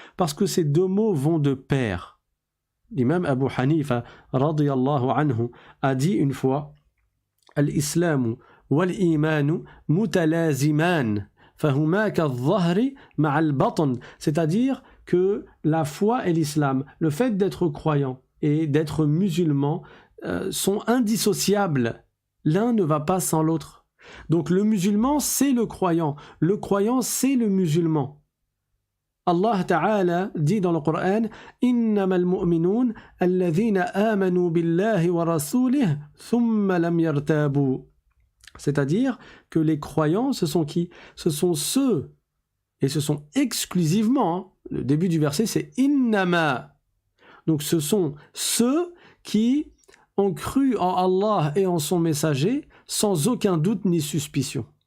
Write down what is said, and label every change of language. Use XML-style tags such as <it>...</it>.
<fr>Parce que ces deux mots vont de pair. L'imam Abu Hanifa, radiyallahu anhu, a dit une fois, «</fr> <ar>Al-Islamu wal-imanu mutalaziman</ar> <fr>» c'est-à-dire que la foi et l'islam, le fait d'être croyant et d'être musulman sont indissociables. L'un ne va pas sans l'autre. Donc le musulman, c'est le croyant c'est le musulman. Allah Ta'ala dit dans le Coran</fr> <ar>إِنَّمَا الْمُؤْمِنُونَ الَّذِينَ آمَنُوا بِاللَّهِ وَرَسُولِهِ ثُمَّ لَمْ يَرْتَابُوا.</ar> <fr>C'est-à-dire que les croyants, ce sont qui? Ce sont ceux, et ce sont exclusivement, le début du verset c'est « innama ». Donc ce sont ceux qui ont cru en Allah et en son messager sans aucun doute ni suspicion.</fr>